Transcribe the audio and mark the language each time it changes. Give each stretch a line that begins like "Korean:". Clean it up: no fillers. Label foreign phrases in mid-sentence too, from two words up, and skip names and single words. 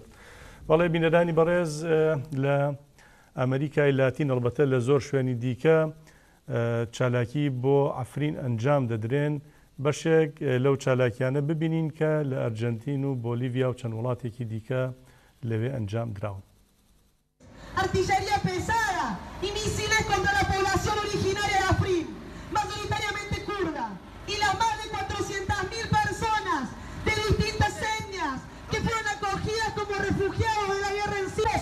Central Kurdish: بەڵێ بینەرانی بەڕێز لە ئەمریکای لاتین هەڵبەتە لە زۆر شوێنی دیکە چالاکی بۆ ئەفرین ئەنجام دەدرێن بەشێک لەو چالاکیانە ببینین کە لە ئەرجنتین و بۆلیڤیا و چەند وڵاتێکی دیکە لەوێ ئەنجام دراون.
Spanish: Artillería pesada y misiles contra la población originaria de Afrin, mayoritariamente kurda, y las más de 400.000 personas de distintas etnias que fueron acogidas como refugiados de la guerra en Siria.